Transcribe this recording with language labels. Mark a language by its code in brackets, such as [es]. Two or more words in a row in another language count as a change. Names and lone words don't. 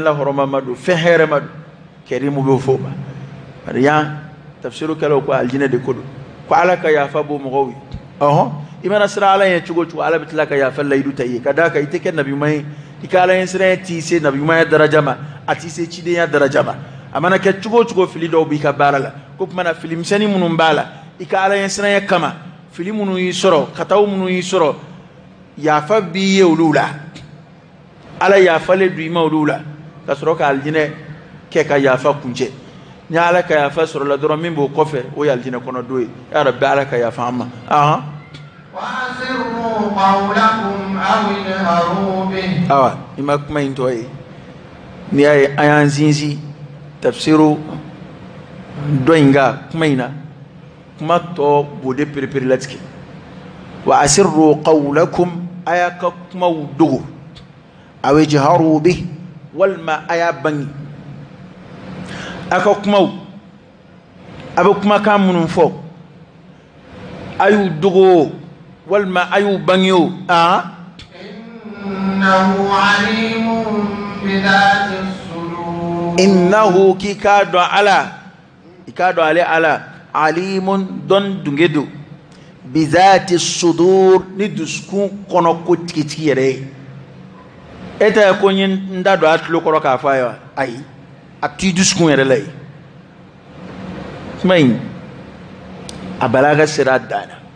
[bm] lahɔrɔmama don fɛn hɛrɛma don karimu b'o fɔ o ma bari yan tafsiru kɛlaw ko aljinɛ de ko don ko ala ka yafa b'o mɔgɔw ye i mana siran ala ɲɛ cogo o cogo ala bɛ tila ka yafa layidu ta i ye ka d'a kan i tɛ kɛ nabi ɲuman ye i ka ala ɲɛ siran t'i se nabi ɲumanya daraja ma a t'i se cidenya daraja ma a mana kɛ cogo o cogo fili dɔw b'i ka baara la ko tuma na fili misɛnnin minnu b'a la i ka ala ɲɛ siran kama fili minnu y'i sɔrɔ kataw minnu y'i sɔrɔ yafa biye ulula ala yafa le duima ulula ka sɔrɔ ka aljinɛ kɛ ka yafa kunjɛ ni ala ka yafa sɔrɔ la dɔrɔn min b'o kɔfɛ o ye aljinɛ kɔnɔ don ye [ar] يا رب [bm] ala ka yafa an ma [ar] وأسروا قولكم أو اجهروا به [bm] awa i ma kuma in tɔ ye n'i y'a ye an y'an sinsin tafsiru dɔ in ka kuma in na kuma tɔ b'o de perepere latigɛ wa [ar] أسروا قولكم [bm] a y'a ka kumaw dogo [ar] أو اجهروا به [bm] walima a y'a bange a ka kumaw a bɛ kumakan minnu fɔ a y'u dogo walima a y'u bange o [ar] إنه عليم بذات الصدور [bm] innahu k'i k'a dɔn ala i k'a dɔn ale ala alimun dɔn dunge do [ar] بذات الصدور [bm] ni dusukun kɔnɔ ko tigitigi yɛrɛ ye e tɛ ko n da don a tulo kɔrɔ k'a fɔ a ye wa ayi a t'i dusukun yɛrɛ la ye kuma in a balaga sera a dan na